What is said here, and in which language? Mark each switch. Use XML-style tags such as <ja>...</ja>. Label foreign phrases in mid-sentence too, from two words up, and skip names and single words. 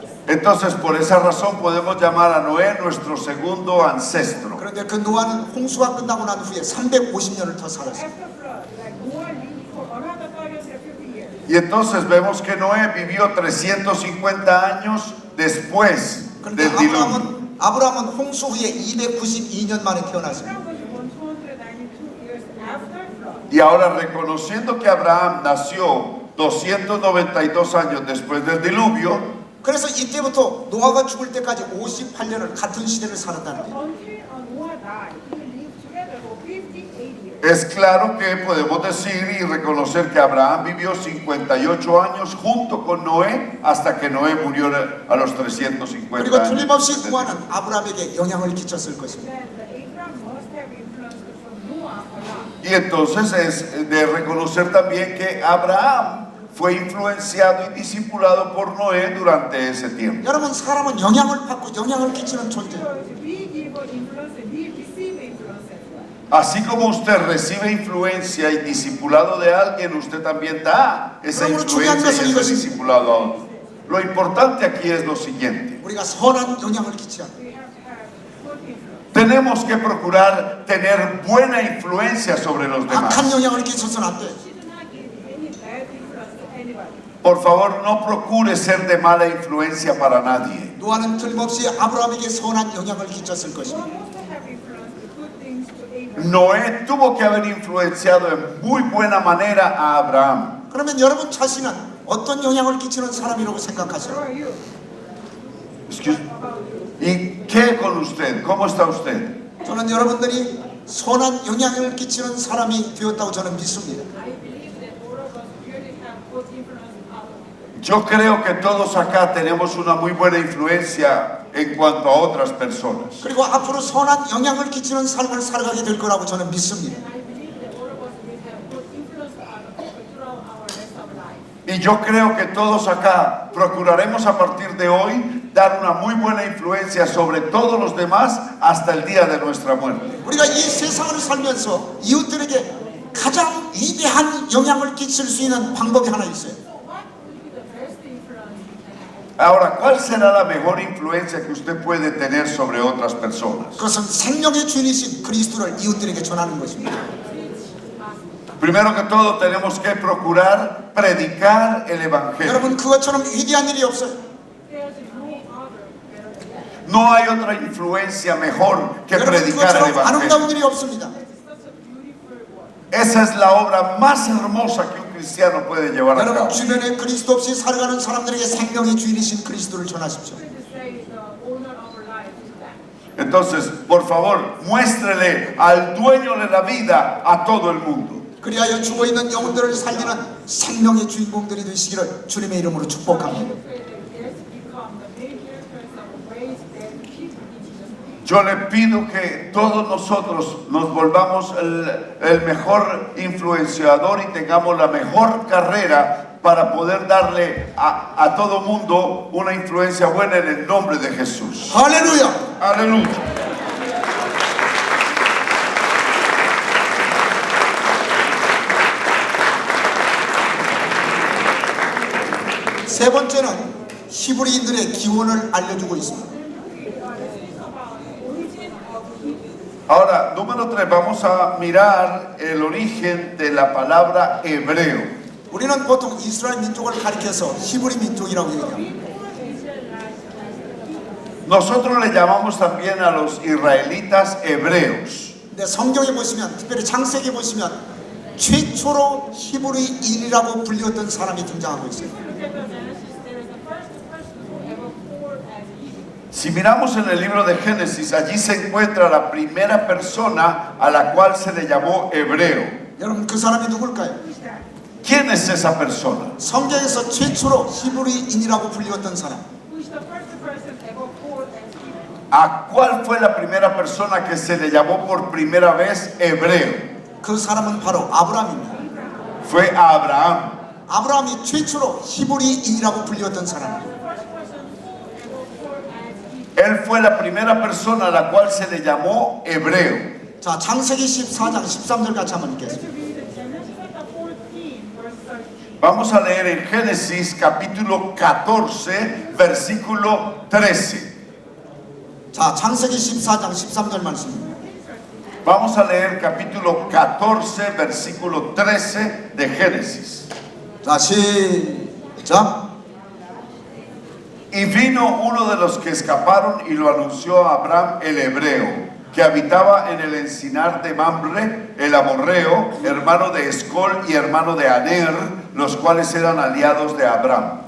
<es>Entonces, por esa razón podemos llamar a Noé nuestro segundo ancestro.</es> <ko>그런데 그 노아는 홍수가 끝나고 난 후에 350년을 더 살았어요.</ko> <en>After flood, like Noah lived for another 350 years.</en> <es>Y entonces vemos que Noé vivió 350 años después</es> <ko>그런데</ko> <es>del diluvio.</es> <ko>아브라함은 홍수 후에 292년 만에 태어났어요.</ko> <en>Abraham was 192 years after flood.</en> <es>Y ahora reconociendo que Abraham nació 292 años después del diluvio,</es> <ko>그래서 이때부터 노아가 죽을 때까지 58년을 같은 시대를 살았다는 거예요.</ko> <en>Until Noah died, he lived together for 58 years.</en> <es>es claro que podemos decir y reconocer que Abraham vivió 58 años junto con Noé hasta que Noé murió a los 350</es> <ko>그리고</ko> <es>años.</es> <ko>틀림없이 노아는 아브라함에게 영향을 끼쳤을 것입니다.</ko> <en>Then the Abraham must have influenced from Noah a lot.</en> <es>Y entonces es de reconocer también que Abraham fue influenciado y discipulado por Noé durante ese tiempo.</es> <ko>여러분, 사람은 영향을 받고 영향을 끼치는 존재예요.</ko> <en>So we give influence and we receive influence as well.</en> <es>Así como usted recibe influencia y discipulado de alguien, usted también da esa</es> <ko>그러므로</ko> <es>influencia</es> <ko>중요한</ko> <es>y</es> <ko>것은</ko> <es>ese</es> <ko>이것입니다.</ko> <es>discipulado a otro. Lo importante aquí es lo siguiente.</es> <ko>우리가 선한 영향을 끼치야 합니다.</ko> <en>We have to have good influence.</en> <es>Tenemos que procurar tener buena influencia sobre los demás.</es> <ko>악한 영향을 끼쳐서는 안 돼.</ko> <en>We should not give any bad influence to anybody.</en> <es>Por favor, no procure ser de mala influencia para nadie.</es> <ko>노아는 틀림없이 아브라함에게 선한 영향을 끼쳤을 것입니다.</ko> <en>Noah must have influenced good things to Abraham.</en> <es>Noé tuvo que haber influenciado en muy buena manera a Abraham.</es> <ko>그러면 여러분 자신은 어떤 영향을 끼치는 사람이라고</ko> <en>Who</en> <ko>생각하세요?</ko> <en>are you? Excuse- About you.</en> <es>¿Y qué con usted? ¿Cómo está usted?</es> <ko>저는 여러분들이 선한 영향을 끼치는 사람이 되었다고 저는 믿습니다.</ko> <en>I believe that all of us really have good influence out of it.</en> <es>Yo creo que todos acá tenemos una muy buena influencia en cuanto a otras personas.</es> <ko>그리고 앞으로 선한 영향을 끼치는 삶을 살아가게 될 거라고 저는 믿습니다.</ko> <en>I believe that all of us will have good influence out of people throughout our rest of life.</en> <es>Y yo creo que todos acá procuraremos a partir de hoy dar una muy buena influencia sobre todos los demás hasta el día de nuestra muerte.</es> <ko>우리가 이 세상을 살면서 이웃들에게 가장 위대한 영향을 끼칠 수 있는 방법이 하나 있어요.</ko> <en>So what would be the best influence we can have?</en> <es>Ahora, ¿cuál será la mejor influencia que usted puede tener sobre otras personas?</es> <ko>그것은 생명의 주인이신 그리스도를 이웃들에게 전하는 것입니다.</ko> <es>Primero que todo, tenemos que procurar predicar el Evangelio.</es> <ko>여러분, 그것처럼 위대한 일이 없어요.</ko> <en>There's no other better than that.</en> <es>No hay otra influencia mejor que</es> <ko>여러분,</ko> <es>predicar el</es> <ko>그것처럼 아름다운</ko> <es>Evangelio.</es> <ko>일이 없습니다.</ko> <en>It's such a beautiful word.</en> <es>Esa es la obra más hermosa que un cristiano puede llevar a</es> <ko>여러분,</ko> <es>cabo.</es> <ko>주변에 그리스도 없이 살아가는 사람들에게 생명의 주인이신 그리스도를 전하십시오.</ko> <en>To say the owner of our life is that.</en> <es>Entonces, por favor, muéstrele al dueño de la vida a todo el mundo.</es> <ko>그리하여 죽어있는 영혼들을 살리는 생명의 주인공들이 되시기를 주님의 이름으로 축복합니다.</ko> <en>Pray that yes, become the main characters of raise dead people in Jesus' name.</en> <es>Yo le pido que todos nosotros nos volvamos el mejor influenciador y tengamos la mejor carrera para poder darle a todo mundo una influencia buena en el nombre de Jesús.</es> <ko>할렐루야!</ko> <es>Aleluya.</es> <ko>세 번째는 히브리인들의 기원을 알려주고 있습니다.</ko> <en>Let's think about the origin of Hebrew.</en> <es>Ahora, número 3, vamos a mirar el origen de la palabra hebreo.</es> <ko>우리는 보통 이스라엘 민족을 가리켜서 히브리 민족이라고 얘기합니다.</ko> <es>Nosotros le llamamos también a los israelitas hebreos.</es> <ko>근데 성경에 보시면, 특별히 창세기에 보시면 최초로 히브리인이라고 불렸던 사람이 등장하고 있어요.</ko> <en>Look at the Genesis, there is the first person who ever called as Hebrew.</en> <es>Si miramos en el libro de Génesis, allí se encuentra la primera persona a la cual se le llamó hebreo.</es> <ko>여러분, 그 사람이 누굴까요?</ko> <en>Who is that?</en> <es>¿Quién es esa persona?</es> <ko>성경에서 최초로 히브리인이라고 불렸던 사람.</ko> <en>Who is the first person ever called as Hebrew?</en> <es>¿A cuál fue la primera persona que se le llamó por primera vez hebreo?</es> <ko>그 사람은 바로 아브라함입니다.</ko> <es>Fue a Abraham.</es> <ko>아브라함이 최초로 히브리인이라고 불렸던 사람.</ko> <en>The first person who ever called as Hebrew.</en> <es>Él fue la primera persona a la cual se le llamó hebreo.</es> <ko>자, 창세기 14장 13절 같이 한번 읽겠습니다.</ko> <en>To read Genesis chapter 14, verse 13.</en> <es>Vamos a leer en Génesis capítulo 14, versículo 13.</es> <ko>자, 창세기 14장 13절 말씀입니다.</ko> <es>Vamos a leer capítulo 14, versículo 13 de Génesis.</es> <ko>자, 시작.</ko> <es>Y vino uno de los que escaparon y lo anunció a Abraham el hebreo, que habitaba en el encinar de Mamre, el amorreo, hermano de Escol y hermano de Aner, los cuales eran aliados de Abraham.</es>